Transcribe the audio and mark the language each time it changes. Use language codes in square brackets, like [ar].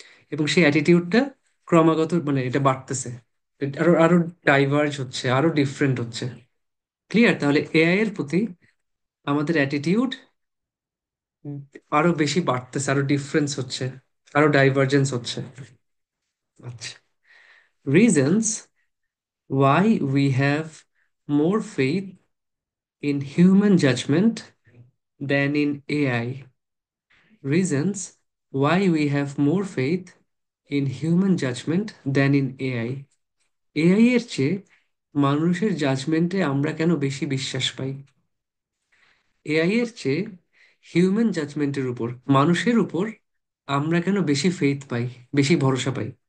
[bn] এবং সেই অ্যাটিটিউডটা ক্রমাগত মানে এটা বাড়তেছে, আরো আরো ডাইভার্জ হচ্ছে, আরো ডিফারেন্ট হচ্ছে। ক্লিয়ার? তাহলে এআই এর প্রতি আমাদের অ্যাটিটিউড আরো বেশি বাড়তেছে, আরো ডিফারেন্স হচ্ছে, আরো ডাইভার্জেন্স হচ্ছে। [en] আচ্ছা, reasons why we have more faith in human judgment than in AI. Reasons why we have more faith in human judgment than in AI. [bn] AI এর চেয়ে মানুষের জাজমেন্টে আমরা কেন বেশি বিশ্বাস পাই? এআই এর চেয়ে হিউম্যান জাজমেন্টের উপর, মানুষের উপর আমরা কেন বেশি ফেইথ পাই, বেশি ভরসা পাই?